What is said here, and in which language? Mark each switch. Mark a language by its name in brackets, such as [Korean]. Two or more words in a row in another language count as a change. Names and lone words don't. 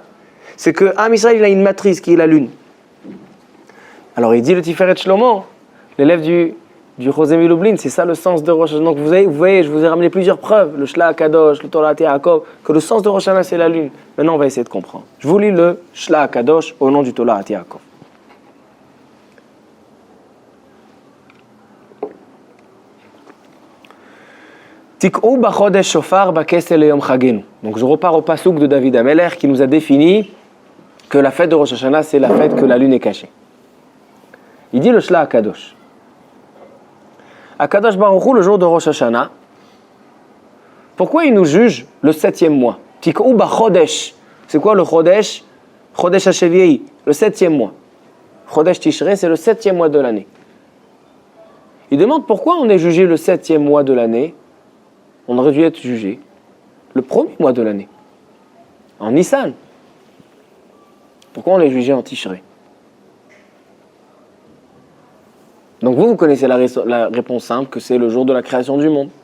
[French] C'est que Am Israël il a une matrice qui est la lune. Alors il dit le Tiferet Shlomo, l'élève du Chosé Milublin, c'est ça le sens de Rosh Hashanah. Donc vous voyez, je vous ai ramené plusieurs preuves, le Shla HaKadosh, le Torah Yaakov, que le sens de Rosh Hashanah c'est la lune. Maintenant on va essayer de comprendre. Je vous lis le Shla HaKadosh au nom du Torah Yaakov. [Hebrew] Tik'u b'chodesh shofar b'kesel yom chagenu. [French] Donc je repars au pasouk de David Ameler qui nous a défini que la fête de Rosh Hashanah c'est la fête que la lune est cachée. Il dit le Shla HaKadosh. HaKadosh Baruch Hu, le jour de Rosh Hashanah, pourquoi il nous juge le 7e mois? [Hebrew] Tik'u b'chodesh. [French] C'est quoi le chodesh? [Hebrew] Chodesh HaShevi'i, [French] le 7e mois. [Hebrew] Chodesh Tishrei, [French] c'est le 7e mois de l'année. Il demande pourquoi on est jugé le 7e mois de l'année. On aurait dû être jugé le 1er mois de l'année, en Nissan. Pourquoi on est jugé en Tishrei? Donc vous connaissez la réponse simple, que c'est le jour de la création du monde.